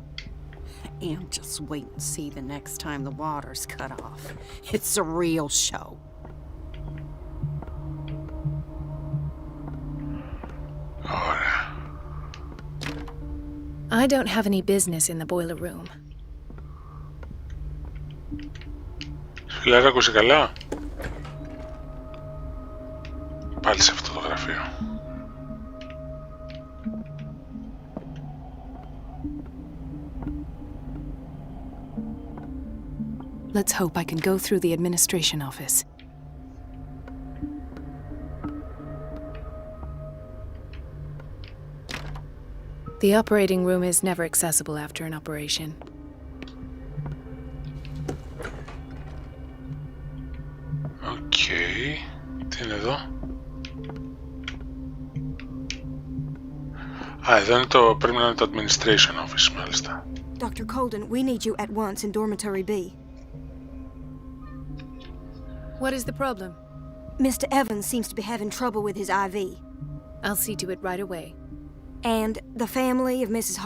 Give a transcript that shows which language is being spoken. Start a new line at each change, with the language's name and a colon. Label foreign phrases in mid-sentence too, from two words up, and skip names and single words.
English: And just wait and see the next time the water's cut off. It's a real show.
Greek: Ωραία.
English: I don't have any business in the boiler room.
Greek: Φιλάρα, ακούσε καλά. Πάλι σε αυτό το γραφείο.
English: Let's hope I can go through the administration office. The operating room is never accessible after an operation.
Greek: Οκ. Τι είναι εδώ? Α, εδώ είναι το... πρέπει να είναι το
English: administration office,
Greek: μάλιστα.
English: Dr. Colden, we need you at once in dormitory B. What is the problem? Mr. Evans seems to be having trouble with his IV. I'll see to it right away. And the family of Mrs.